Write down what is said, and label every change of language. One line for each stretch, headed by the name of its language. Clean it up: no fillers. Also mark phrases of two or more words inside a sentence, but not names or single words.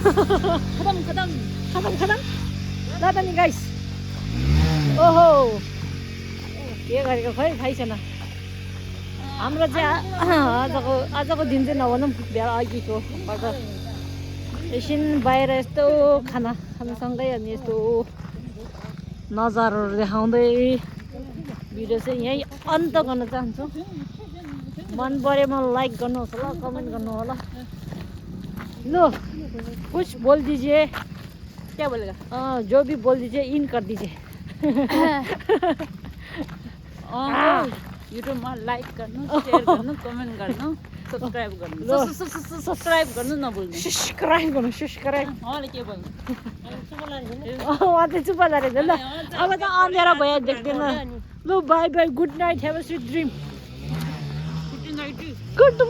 Nepali: खतम ल त नि गाइस ओहो के गरेको खै थाहै छैन हाम्रो चाहिँ आजको दिन चाहिँ नभनौँ बिहा अघिको एकछिन बाहिर यस्तो खानासँगै अनि यस्तो नजाराहरू देखाउँदै भिडियो चाहिँ यहीँ अन्त गर्न चाहन्छु। मन परेमा लाइक गर्नुहोस् होला, कमेन्ट गर्नु होला।
Hindi: लो कुछ बोल दीजिए। क्या बोलेगा? जो भी बोल दीजिए इन कर दीजिए।
Nepali: युट्युबमा लाइक गर्नु, शेयर गर्नु, कमेन्ट गर्नु, सब्सक्राइब गर्नु। सब्सक्राइब गर्नु नभुल्नु। सब्सक्राइब गर्नु, सब्सक्राइब। उहाँले के भन्नु? उहाँ चाहिँ चुप रहेछ ल। अब त अँध्यारो भयो देख्दैन। ल
English: bye bye, good night, have a sweet dream.